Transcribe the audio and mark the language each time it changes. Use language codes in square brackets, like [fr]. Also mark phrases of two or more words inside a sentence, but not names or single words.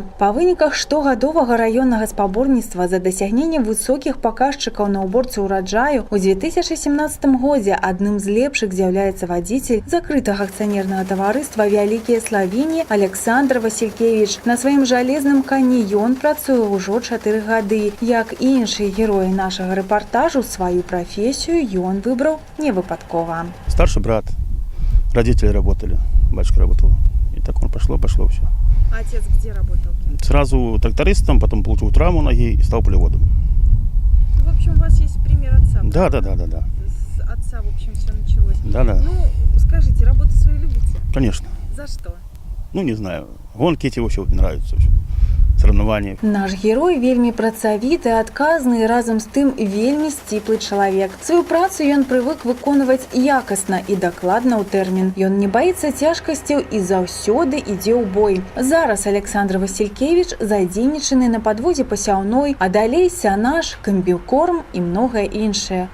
[be] Па выніках штогадовага раённага спаборніцтва за дасягненне высокіх паказчыкаў на ўборцы ўраджаю у 2017 годзе адным з лепшых з'яўляецца вадзіцель закрытага акцыянернага таварыства «Вялікія Славіні» Александр Васількевіч. На сваім жалезным кані ён працуе ўжо 4 гады. Як і іншыя героі нашага рэпартажу, сваю прафесію ён выбраў не выпадкова. [ru] Старший брат, родители работали, батюшка работал. И так он пошло все. А отец где работал? Сразу трактористом, потом получил травму ноги и стал полеводом. В общем, у вас есть пример отца? Да. С отца, в общем, все началось. Да. Ну, скажите, работу свою любите? Конечно. За что? Ну, не знаю. Гонки эти вообще нравятся. соревнований. [be] Наш герой вельмі працавіты, адказны і разам з тым вельмі сціплы чалавек. Сваю працу ён прывык выконваць якасна і дакладна ў тэрмін. Ён не баіцца цяжкасцяў і заўсёды ідзе ў бой. Зараз Александр Василькевич задзейнічаны на падводзе пасяўной, а далей сянаж, камбікорм і многае іншае.